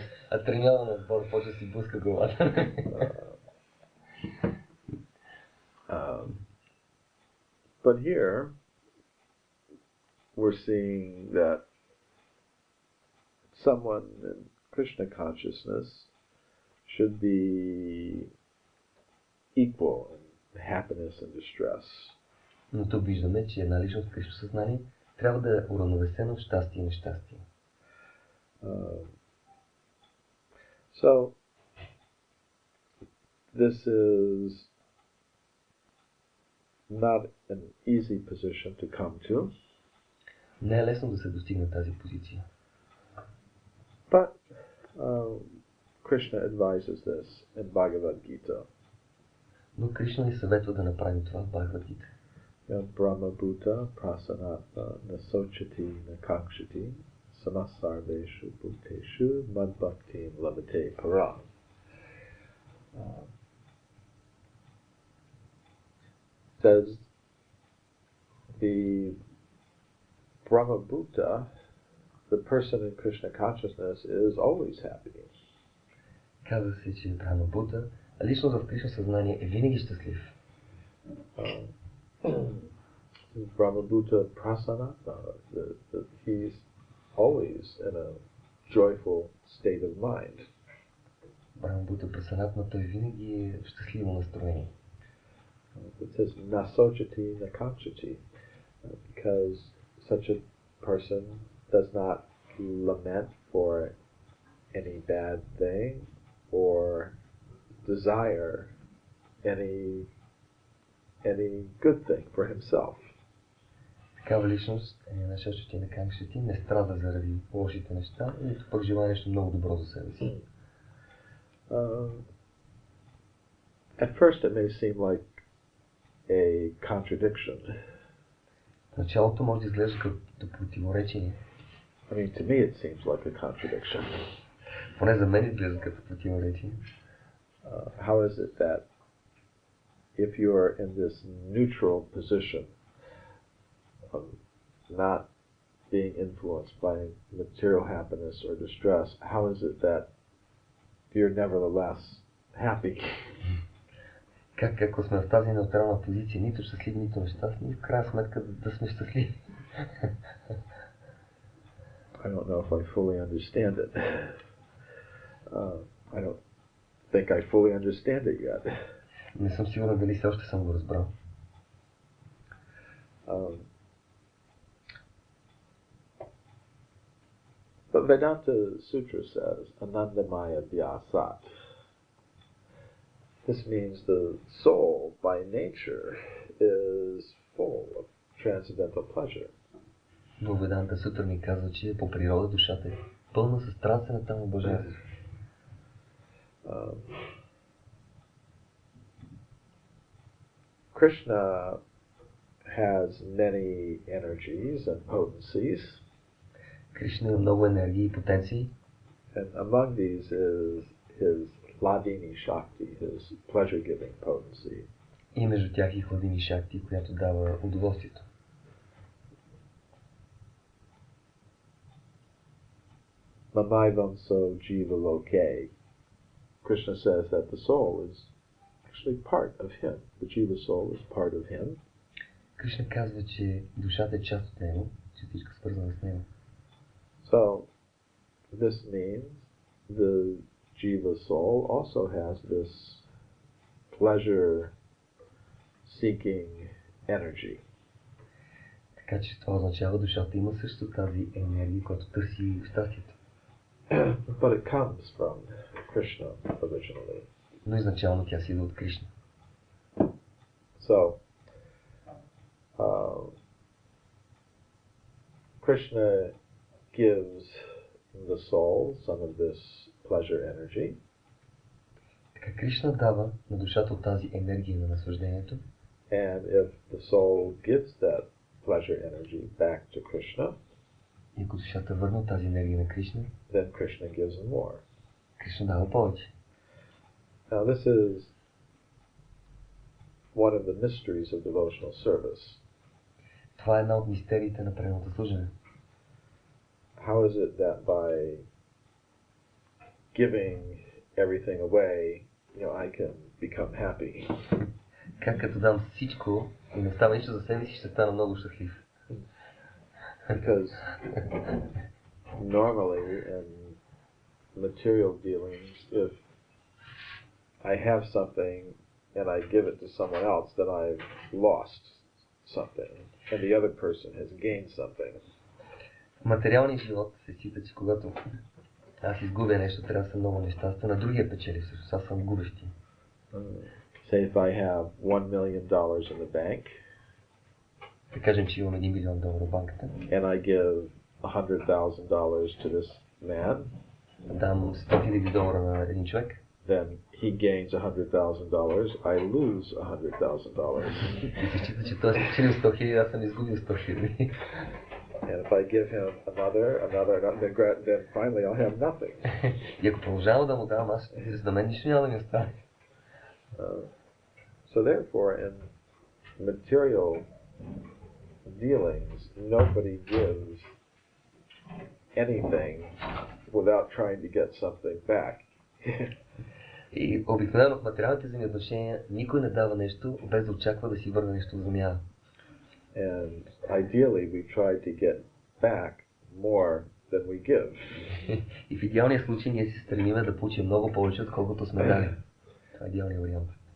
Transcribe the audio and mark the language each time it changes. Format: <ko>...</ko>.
<bg>А треньорът на отбор почва да си блъска главата.</bg> <en>But here we're seeing that someone in Krishna consciousness should be equal in happiness and distress.</en> <bg>Но тук виждаме, че една личност в Кришна съзнание трябва да е уравновесена в щастие и нещастие.</bg> <en>So this is not an easy position to come to.</en> <bg>Не е лесно да се достигне тази позиция.</bg> <en>But Krishna advises this in Bhagavad Gita.</en> <bg>Но Кришна ни съветва да направим това в Бхагавад-гита.</bg> <sa>Brahma Bhuta Prasanatma Nasochati Nakakshati Samasarveshu Bhuteshu Madbhakti Labate Para.</sa> <en>Says the Brahma Bhuta, the person in Krishna consciousness, is always happy.</en> <bg>Казва се, че Брахма Бута, а личност в Кришна съзнание е винаги щастлив.</bg> <sa>Brahma Bhuta Prasanatma,</sa> <en>he's always in a joyful state of mind.</en> <sa>Брахма Бута Прасанатма,</sa> <bg>той винаги е в щастливо настроение.</bg> <en>It says</en> <sa>nasochati nakakshati,</sa> <en>because such a person does not lament for any bad thing or desire any good thing for himself.</en> <bg>Такава личност е насочена на канкшити, не страда заради лошите неща, нито пък желае нещо много добро за себе си.</bg> <en>At first it may seem like a contradiction.</en> <bg>В началото може да изглежда като противоречие.</bg> <en>I mean, to me it seems like a contradiction.</en> <bg>Поне за мен изглежда като противоречие.</bg> <en>How is it that if you are in this neutral position of not being influenced by material happiness or distress, how is it that you're nevertheless happy?</en> <bg>Как ако сме в тази неутрална позиция, нито щастливи, нито нещастни, в крайна сметка да сме щастливи?</bg> <en>I don't know if I fully understand it. I don't think I fully understand it yet.</en> <bg>Не съм сигурен дали все още съм го разбрал.</bg> <en>But Vedanta Sutra says,</en> <sa>Anandamaya Vyasat.</sa> <en>This means the soul by nature is full of transcendental pleasure.</en> <bg>Но Веданта Сутра ни казва, че по природа душата е пълна с трансцендентално блаженство.</bg> <en>Krishna has many energies and potencies.</en> <bg>Кришна има много енергии и потенции.</bg> <en>And among these is his Hladini Shakti, his pleasure-giving potency.</en> <bg>И между тях и Хладини Шакти, която дава удоволствието.</bg> <sa>Mamaivanso Jiva Loke.</sa> <en>Krishna says that the soul is actually part of him. The Jiva soul is part of him.</en> <bg>Кришна казва, че душата е част от него, че всичко е свързано с него.</bg> <en>So, this means the Jiva soul also has this pleasure-seeking energy.</en> <bg>Така че това означава, душата има също тази енергия, която търси щастието.</bg> <en>But it comes from Krishna originally.</en> <bg>Но изначално тя си идва от Кришна.</bg> <en>So, Krishna gives the soul some of this pleasure energy.</en> <bg>Така Кришна дава на душата от тази енергия на наслаждението.</bg> <en>And if the soul gives that pleasure energy back to Krishna,</en> <bg>и ако душата върна тази енергия на Кришна,</bg> <en>then Krishna gives him more.</en> <bg>Кришна дава повече.</bg> <en>Now this is one of the mysteries of devotional service.</en> <bg>Това е една от мистериите на преданото служене.</bg> <en>How is it that by giving everything away, I can become happy?</en> <bg>Как като дам всичко и не става нищо за себе си, ще стана много щастлив.</bg> <en>Because normally in material dealings, if I have something and I give it to someone else, then I've lost something, and the other person has gained something.</en> <bg>В материалния живот се счита, че когато аз изгубя нещо, трябва да съм много нещастен, а другия печели всъщност, аз съм губещи.</bg> <en>Say if I have $1 million in the bank,</en> <bg>да кажем, че имам $1 милион в банката,</bg> <en>and I give $100,000 to this man,</en> <bg>дам $100,000 на един човек,</bg> <en>then he gains $100,000, I lose $100,000.</en> <bg>И се счита, че той е спечелил 100,000, аз съм изгубил 100,000.</bg> <en>And if I give him another, then finally I'll have nothing.</en> <bg>И ако продължавам да му давам, аз за мен нищо няма да ми остане.</bg> <en>So therefore, in material dealings, nobody gives anything without trying to get something back.</en> <bg>И обикновено в материалните взаимоотношения никой не дава нещо, без да очаква да си върне нещо в замяна.</bg> <en>And ideally, we try to get back more than we give.</en> <bg>И в идеалния случай ние се стремиме да получим много повече, отколкото сме дали. Това е идеалният вариант.</bg>